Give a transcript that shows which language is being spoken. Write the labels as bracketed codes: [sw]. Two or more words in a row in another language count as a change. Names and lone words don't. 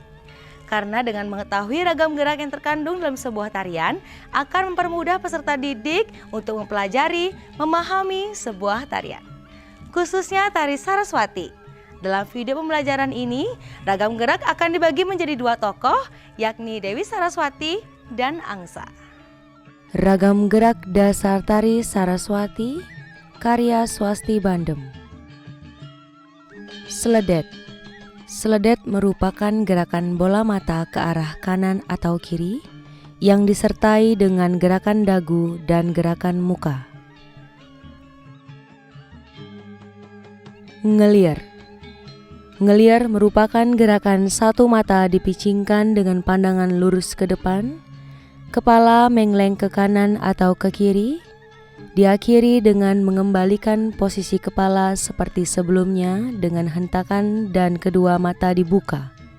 [id] Karena dengan mengetahui ragam gerak yang terkandung dalam sebuah tarian akan mempermudah peserta didik untuk mempelajari, memahami sebuah tarian. Khususnya tari Saraswati. Dalam video pembelajaran ini, ragam gerak akan dibagi menjadi dua tokoh, yakni Dewi Saraswati dan Angsa. Ragam gerak dasar tari Saraswati, karya Swasti Bandem. Seledet. Seledet merupakan gerakan bola mata ke arah kanan atau kiri yang disertai dengan gerakan dagu dan gerakan muka. Ngeliar. Ngeliar merupakan gerakan satu mata dipicingkan dengan pandangan lurus ke depan, kepala mengeleng ke kanan atau ke kiri, diakhiri dengan mengembalikan posisi kepala seperti sebelumnya dengan hentakan dan kedua mata dibuka.